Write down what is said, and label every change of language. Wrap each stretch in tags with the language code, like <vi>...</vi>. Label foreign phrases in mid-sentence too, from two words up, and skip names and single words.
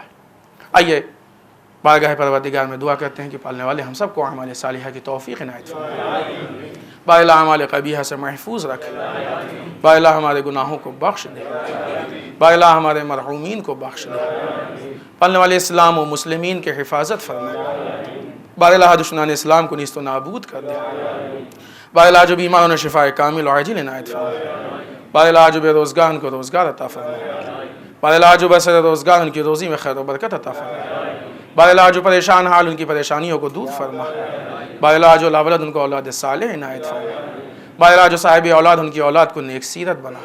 <ur>آئیے بارگاہ پروردگار میں دعا کرتے ہیں کہ پالنے والے ہم سب کو اعمال صالحہ کی توفیق عنایت فرمائے، بار الہ اعمال قبیحہ سے محفوظ رکھے، بار الہ ہمارے گناہوں کو بخش دے، بار الہ ہمارے مرحومین کو بخش دے، پالنے والے اسلام و مسلمین کے حفاظت فرمائے، بار الہ دشمنان اسلام کو نیست و نابود کر دے، بار الہ جو بیماروں نے شفاء کامل و عاجل عنایت فرمائے، بار الہ جو بے روزگار ان کو روزگار عطا فرمائے، بار الہ جو بسر روزگار ان کی روزی میں خیر و برکت عطا فرمائے، بار الہ جو پریشان حال ان کی پریشانیوں کو دور فرما، بار الہ جو لا ولد ان کو اولاد صالح عنایت فرما، بار الہ جو صاحب اولاد ان کی اولاد کو نیک سیرت بنا.</ur>